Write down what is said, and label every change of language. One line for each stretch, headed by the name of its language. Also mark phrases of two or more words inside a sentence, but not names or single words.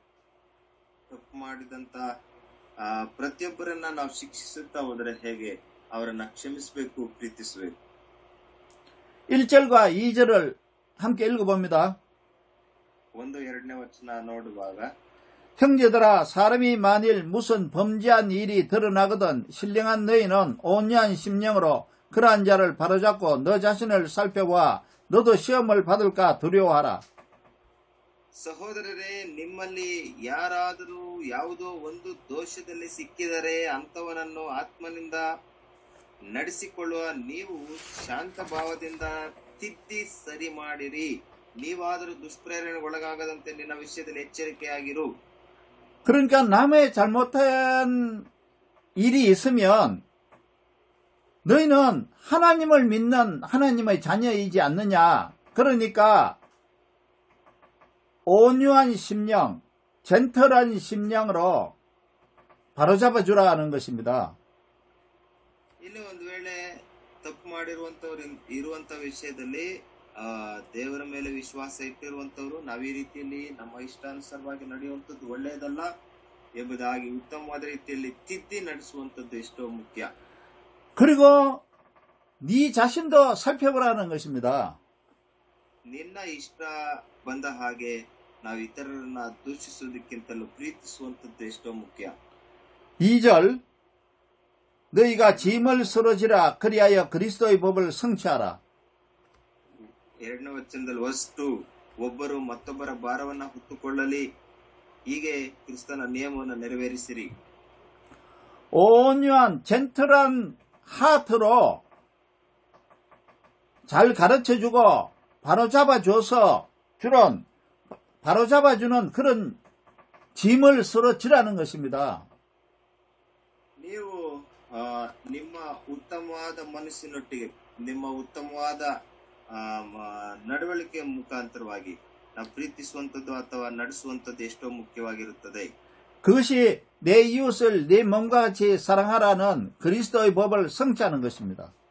Kannada: ತಪ್ಪು ಮಾಡಿದಂತ ಪ್ರತಿಯೊಬ್ಬರನ್ನ ನಾವು ಶಿಕ್ಷಿಸುತ್ತಾ ಹೋದರೆ ಹೇಗೆ ಅವರನ್ನ ಕ್ಷಮಿಸಬೇಕು, ಪ್ರೀತಿಸಬೇಕು.
Korean: 1절과 2절을 함께 읽어봅니다.
Kannada: 1-2ನೇ ವಚನ ನೋಡುವಾಗ,
Korean: 형제들아, 사람이 만일 무슨 범죄한 일이 드러나거든 신령한 너희는 온유한 심령으로 그러한 자를 바로잡고 너 자신을 살펴보아 너도 시험을 받을까 두려워하라.
Kannada: ಸಹೋದರರೇ, ನಿಮ್ಮಲ್ಲಿ ಯಾರಾದರೂ ಯಾವುದೋ ಒಂದು ದೋಷದಲ್ಲಿ ಸಿಕ್ಕಿದರೆ ಅಂಥವನನ್ನು ಆತ್ಮನಿಂದ ನಡೆಸಿಕೊಳ್ಳುವ ನೀವು ಶಾಂತ ಭಾವದಿಂದ ತಿದ್ದಿ ಸರಿ ಮಾಡಿರಿ. ನೀವಾದರೂ ದುಷ್ಪ್ರೇರಣೆಗೊಳಗಾಗದಂತೆ ನಿನ್ನ ವಿಷಯದಲ್ಲಿ ಎಚ್ಚರಿಕೆಯಾಗಿರು.
Korean: 그러니까 남의 잘못한 일이 있으면 너희는 하나님을 믿는 하나님의 자녀이지 않느냐. 그러니까 온유한 심령, 젠틀한 심령으로 바로잡아 주라는 것입니다.
Kannada: ಇಲ್ಲಿ ಒಂದು ವೇಳೆ ತಪ್ಪು ಮಾಡಿರುವಂತವ್ರು ಇರುವಂತ ವಿಷಯದಲ್ಲಿ ದೇವರ ಮೇಲೆ ವಿಶ್ವಾಸ ಇಟ್ಟಿರುವಂತವ್ರು ನಾವು ಈ ರೀತಿಯಲ್ಲಿ ನಮ್ಮ ಇಷ್ಟಾನುಸಾರವಾಗಿ ನಡೆಯುವಂಥದ್ದು ಒಳ್ಳೆಯದಲ್ಲ ಎಂಬುದಾಗಿ ಉತ್ತಮವಾದ ರೀತಿಯಲ್ಲಿ ತಿದ್ದಿ ನಡೆಸುವಂಥದ್ದು ಎಷ್ಟೋ ಮುಖ್ಯ.
Korean: 그리고 네 자신도 살펴보라는 것입니다.
Kannada: ನಿನ್ನ ಇಷ್ಟ ಬಂದ ಹಾಗೆ ನಾವು ಇತರರನ್ನ ದೂಷಿಸುವುದಕ್ಕಿಂತಲೂ ಪ್ರೀತಿಸುವಂಥದ್ದು ಎಷ್ಟೋ ಮುಖ್ಯ.
Korean: 2절 너희가 짐을 쓰러지라 그리하여 그리스도의 법을 성취하라.
Kannada: 2ನೇ ವಚನದಲ್ಲಿ ವಸ್ತು ಒಬ್ಬರು ಮತ್ತೊಬ್ಬರ ಭಾರವನ್ನ ಹೊತ್ತುಕೊಳ್ಳಲಿ, ಹೀಗೆ ಕ್ರಿಸ್ತನ ನಿಯಮವನ್ನು ನೆರವೇರಿಸಿರಿ.
Korean: 온유한
English: gentle heart
Korean: 잘 가르쳐주고 바로잡아주는 그런 짐을 쓰러지라는 것입니다.
Kannada: ನೀವು ನಿಮ್ಮ ಉತ್ತಮವಾದ ಮನಸ್ಸಿನೊಟ್ಟಿಗೆ ನಿಮ್ಮ ಉತ್ತಮವಾದ ನಡವಳಿಕೆಯ ಮುಖಾಂತರವಾಗಿ ನಾವು ಪ್ರೀತಿಸುವಂಥದ್ದು ಅಥವಾ ನಡೆಸುವಂಥದ್ದು ಎಷ್ಟೋ ಮುಖ್ಯವಾಗಿರುತ್ತದೆ.
Korean: 그것이 내 이웃을 내 몸과 같이 사랑하라는 그리스도의 법을 성취하는 것입니다.